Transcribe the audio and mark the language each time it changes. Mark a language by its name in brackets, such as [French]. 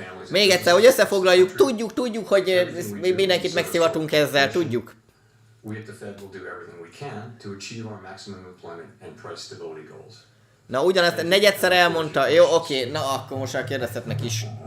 [Hungarian] Még egyszer, hogy összefoglaljuk, tudjuk, hogy mindenkit megszivatunk ezzel, tudjuk. [English] We at the Fed will do everything we can to achieve our maximum employment and price stability goals. [Hungarian] Na ugyanezt negyedszer elmondta. Jó, oké, na akkor most már kérdezhetnek is.